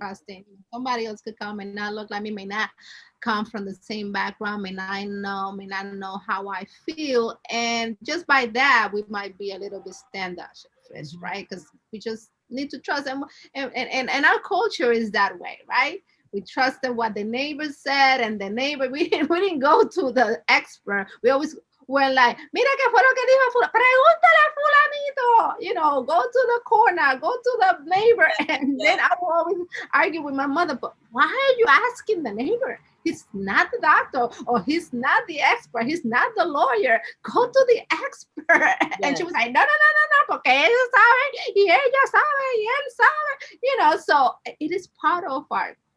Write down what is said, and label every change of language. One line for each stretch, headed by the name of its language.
English: Trusting somebody else could come and not look like me, may not come from the same background, may not know how I feel, and just by that, we might be a little bit standoffish, Mhm. right? Because we just need to trust them, and our culture is that way, right? We trusted what the neighbor said, and the neighbor, we didn't go to the expert. We always were like,
Spanish: mira qué fue lo que dijo fulano, pregúntale a fulanito,
English: go to the corner, go to the neighbor. And Yeah, then I will always argue with my mother, but why are you asking the neighbor? He's not the doctor, or he's not the expert, he's not the lawyer. Go to the expert. And she yes, was like,
Spanish: no, no, no, no, no, porque ellos saben, y ella sabe, y él sabe,
English: so it is part of our